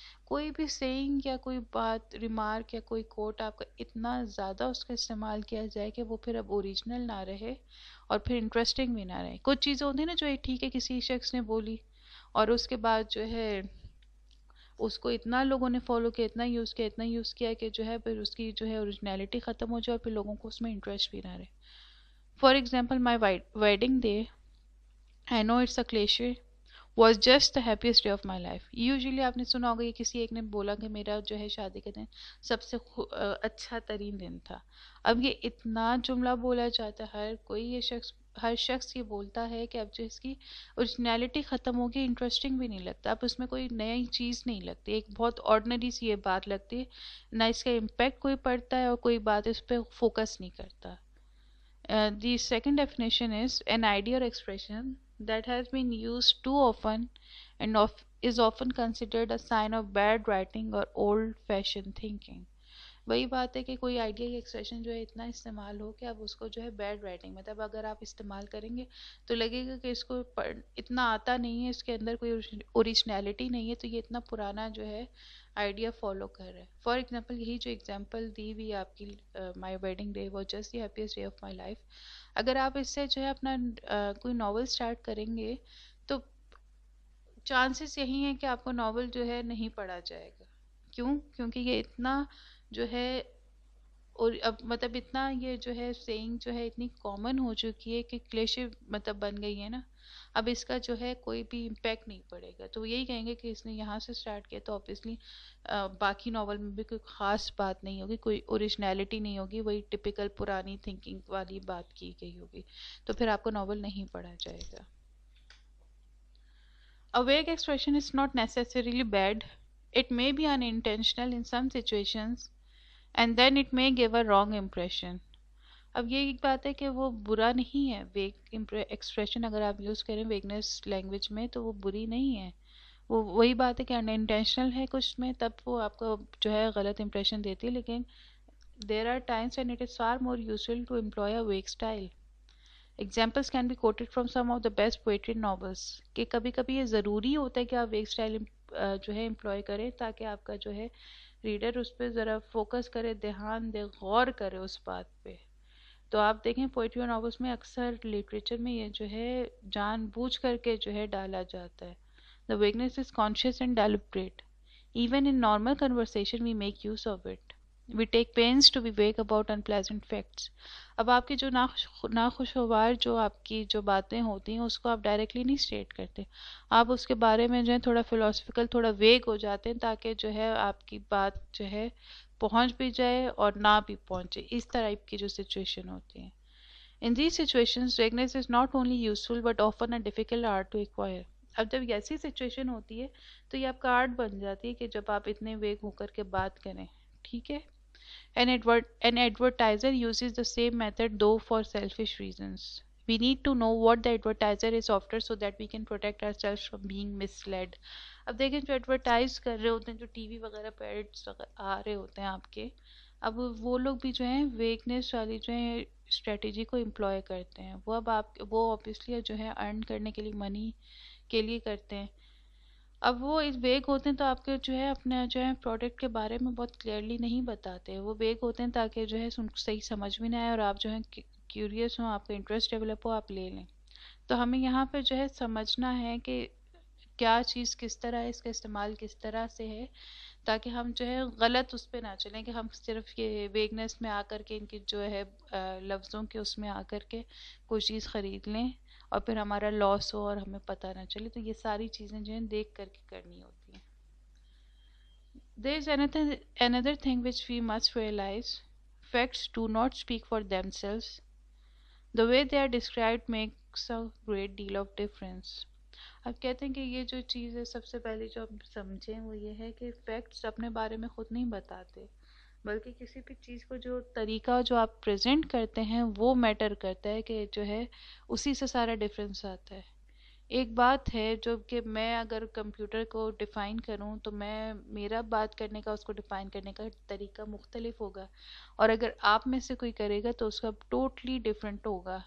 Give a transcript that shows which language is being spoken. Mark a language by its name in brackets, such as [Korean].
[Urdu] کوئی بھی سیئنگ یا کوئی بات ریمارک یا کوئی کوٹ آپ کا اتنا زیادہ اس کا استعمال کیا جائے کہ وہ پھر اب اوریجنل نہ رہے اور پھر انٹرسٹنگ بھی نہ رہے. کچھ چیزیں ہوتی ہیں نا جو ٹھیک ہے کسی شخص نے بولی اور اس کے بعد جو ہے اس کو اتنا لوگوں نے فالو کیا، اتنا یوز کیا کہ جو ہے پھر اس کی جو ہے اوریجنلٹی ختم ہو جائے اور پھر لوگوں کو اس میں انٹرسٹ بھی نہ رہے. [English] For example my wedding day, I know it's a cliche, was just the happiest day of my life. [Urdu] Usually آپ نے سنا ہوگا یہ کسی ایک نے بولا کہ میرا جو ہے شادی کا دن سب سے اچھا ترین دن تھا. اب یہ اتنا جملہ بولا جاتا ہے، ہر شخص یہ بولتا ہے کہ اب جو اس کی اوریجنلٹی ختم ہوگی، انٹرسٹنگ بھی نہیں لگتا، اب اس میں کوئی نئی چیز نہیں لگتی، ایک بہت آرڈنری سی یہ بات لگتی ہے، نہ اس کا امپیکٹ کوئی پڑتا ہے اور کوئی بات اس پہ فوکس نہیں کرتا. [English] The second definition is an idea or expression that has been used too often and is often considered a sign of bad writing or old-fashioned thinking. [Urdu] وہی بات ہے کہ کوئی آئیڈیا یا ایکسپریشن جو ہے اتنا استعمال ہو کہ اب اس کو جو ہے بیڈ رائٹنگ، مطلب اگر آپ استعمال کریں گے تو لگے گا کہ اس کو اتنا آتا نہیں ہے، اس کے اندر کوئی اوریجنلٹی نہیں ہے، تو یہ اتنا پرانا جو ہے آئیڈیا فالو کر رہا ہے. فار ایگزامپل یہی جو ایگزامپل دی ہوئی آپ کی [English] my wedding day was just the happiest day of my life, [Urdu] اگر آپ اس سے جو ہے اپنا کوئی ناول اسٹارٹ کریں گے تو چانسز یہی ہیں کہ آپ کو ناول جو ہے نہیں پڑھا جائے گا. کیوں؟ کیونکہ یہ اتنا جو ہے اور اب مطلب اتنا یہ جو ہے سیئنگ جو ہے اتنی کامن ہو چکی ہے کہ کلیشے مطلب بن گئی ہے نا، اب اس کا جو ہے کوئی بھی امپیکٹ نہیں پڑے گا. تو یہی کہیں گے کہ اس نے یہاں سے سٹارٹ کیا تو آبویسلی باقی ناول میں بھی کوئی خاص بات نہیں ہوگی، کوئی اوریجنلٹی نہیں ہوگی، وہی ٹپیکل پرانی تھنکنگ والی بات کی گئی ہوگی، تو پھر آپ کو ناول نہیں پڑھا جائے گا. [English] A vague expression is not necessarily bad. It may be unintentional in some situations and then it may give a wrong impression. [Urdu] اب یہ ایک بات ہے کہ وہ برا نہیں ہے، ویگ ایکسپریشن اگر آپ یوز کریں ویگنس لینگویج میں تو وہ بری نہیں ہے. وہ وہی بات ہے کہ ان انٹینشنل ہے کچھ میں تب وہ آپ کو جو ہے غلط امپریشن دیتی ہے، لیکن [English] There are times and it is far more useful to employ a vague style. Examples can be quoted from some of the best poetry novels. [Urdu] کہ کبھی کبھی یہ ضروری ہوتا ہے کہ آپ ویگ اسٹائل جو ہے امپلوائے کریں تاکہ آپ کا جو ہے ریڈر اس پہ ذرا فوکس کرے، دھیان دے، غور کرے اس بات پہ. تو آپ دیکھیں پوئٹری اور ناولس میں اکثر لٹریچر میں یہ جو ہے جان بوجھ کر کے جو ہے ڈالا جاتا ہے. [English] The vagueness is conscious and deliberate. Even in normal conversation we make use of it. We take pains to be vague about unpleasant facts. [Urdu] اب آپ کی جو ناخوشگوار جو آپ کی جو باتیں ہوتی ہیں اس کو آپ ڈائریکٹلی نہیں اسٹیٹ کرتے، آپ اس کے بارے میں جو ہے تھوڑا فلاسفیکل، تھوڑا ویگ ہو جاتے ہیں تاکہ جو ہے آپ کی بات جو ہے پہنچ بھی جائے اور نہ بھی پہنچے. اس ٹائپ کی جو سچویشن ہوتی ہیں. [English] In these situations, vagueness is not only useful but often a difficult art to acquire. [Urdu] اب جب ایسی سچویشن ہوتی ہے تو یہ آپ کا آرٹ بن جاتی ہے کہ جب آپ اتنے ویگ ہو کر کے بات کریں. ٹھیک ہے. [English] An advertiser uses the same method though for selfish reasons. We need to know what the advertiser is after so that we can protect ourselves from being misled. [Urdu] اب دیکھیں جو ایڈورٹائز کر رہے ہوتے ہیں، جو ٹی وی وغیرہ پہ ایڈس آ رہے ہوتے ہیں آپ کے، اب وہ لوگ بھی جو ہیں ویکنیس والی جو ہے اسٹریٹجی کو امپلوائے کرتے ہیں. وہ اب آپ وہ آبویسلی جو ہے ارن کرنے کے لیے منی کے لیے کرتے ہیں. اب وہ اس ویگ ہوتے ہیں تو آپ کے جو ہے اپنے جو ہے پروڈکٹ کے بارے میں بہت کلیئرلی نہیں بتاتے. وہ ویگ ہوتے ہیں تاکہ جو ہے صحیح سمجھ میں نہ آئے اور آپ جو ہے کیوریس ہوں، آپ کا انٹرسٹ ڈیولپ ہو، آپ لے لیں. تو ہمیں یہاں پہ جو ہے سمجھنا ہے کہ کیا چیز کس طرح ہے، اس کا استعمال کس طرح سے ہے، تاکہ ہم جو ہے غلط اس پہ نہ چلیں کہ ہم صرف یہ ویگنس میں آ کر کے ان کی جو ہے لفظوں کے اس میں آ کر کے کوئی چیز خرید لیں اور پھر ہمارا لاس ہو اور ہمیں پتہ نہ چلے. تو یہ ساری چیزیں جو ہیں دیکھ کر کے کرنی ہوتی ہیں. [English] There is another thing which we must realize. Facts do not speak for themselves. The way they are described makes a great deal of difference. [Urdu] اب کہتے ہیں کہ یہ جو چیز ہے سب سے پہلے جو ہم سمجھیں وہ یہ ہے کہ فیکٹس اپنے بارے میں خود نہیں بتاتے، بلکہ کسی بھی چیز کو جو طریقہ جو آپ پریزنٹ کرتے ہیں وہ میٹر کرتا ہے، کہ جو ہے اسی سے سارا ڈفرینس آتا ہے. ایک بات ہے جو کہ میں اگر کمپیوٹر کو ڈیفائن کروں تو میرا بات کرنے کا، اس کو ڈیفائن کرنے کا طریقہ مختلف ہوگا، اور اگر آپ میں سے کوئی کرے گا تو اس کا ٹوٹلی ڈفرینٹ ہوگا.